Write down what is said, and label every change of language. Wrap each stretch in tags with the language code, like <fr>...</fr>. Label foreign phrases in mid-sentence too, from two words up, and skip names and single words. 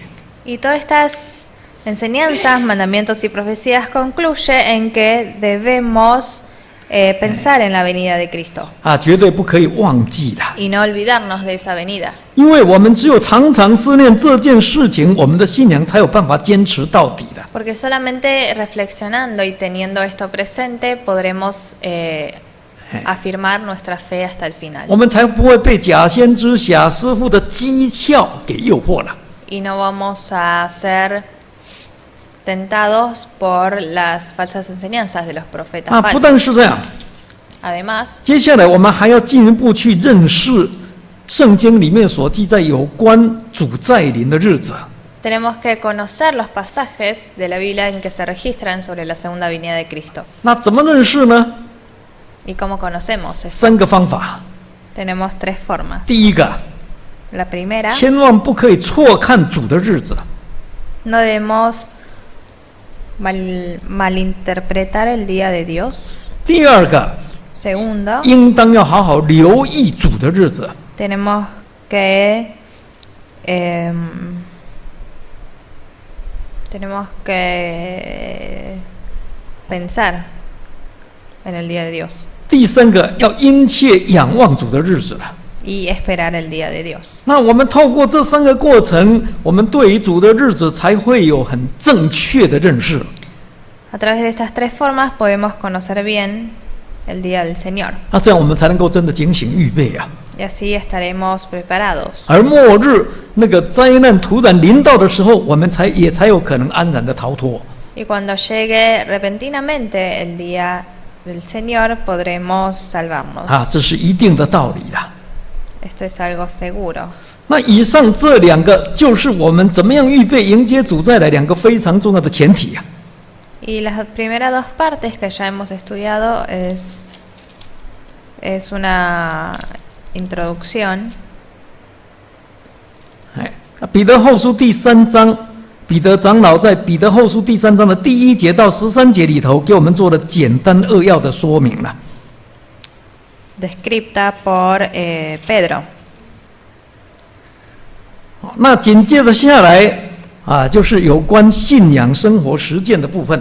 <es>Y todas estas enseñanzas, mandamientos y profecías concluye en que debemos pensar en la venida de Cristo</es> <zh>绝对不可以忘记的，</zh> <es>y no olvidarnos de esa venida.</es> <zh>因为我们只有常常思念这件事情，我们的信仰才有办法坚持到底的。</zh> <es>Porque solamente reflexionando y teniendo esto presente podremos afirmar nuestra fe hasta el final.</es> <zh>我们才不会被假先知、假师傅的讥诮给诱惑了。</zh> <es>Y no vamos a ser tentados por las falsas enseñanzas de los profetas</es> <zh>不</zh> <es>falsos.</es> <zh>但是这样，</zh> <es>Además,</es> <zh>接下来我们还要进一步去认识圣经里面所记载有关主再临的日子。</zh> <es>tenemos que conocer los pasajes de la Biblia en que se registran sobre la segunda venida de Cristo.</es> <zh>那怎么认识呢？</zh> <es>¿Y cómo conocemos esto?</es> <zh>3个方法。</zh> <es>Tenemos 3 formas.</es> <zh>第一个，</zh> <es>La primera,</es> <zh>千万不可以错看主的日子。</zh> <es>no debemos malinterpretar el día de Dios.</es> <zh>第二个，</zh> <es>Segundo,</es> <zh>应当要好好留意主的日子。</zh> <es>tenemos que pensar en el día de Dios</es> <zh>第三个，要殷切仰望主的日子了。</zh> <es>y esperar el día de Dios.</es> <zh>那我们透过这3个过程，我们对于主的日子才会有很正确的认识。</zh> <es>A través de estas 3 formas podemos conocer bien el día del Señor</es> <zh>那这样我们才能够真的警醒预备啊。</zh> <es>y así estaremos preparados.</es> <zh>而末日那个灾难突然临到的时候，我们也才有可能安然的逃脱。</zh> <es>Y cuando llegue repentinamente el día del Señor podremos salvarnos.</es> <zh>这是一定的道理啦。</zh> <es>Esto es algo seguro.</es> <zh>那以上这2个就是我们怎么样预备迎接主再来2个非常重要的前提啊。</zh> <es>Y las primeras 2 partes que ya hemos estudiado es una introducción.</es> <zh>彼得后书第3章，彼得长老在彼得后书第3章的第1节到13节里头，给我们做了简单扼要的说明了。</zh> <es>Descripta por Pedro.</es> <zh>那紧接着下来就是有关信仰生活实践的部分。</zh>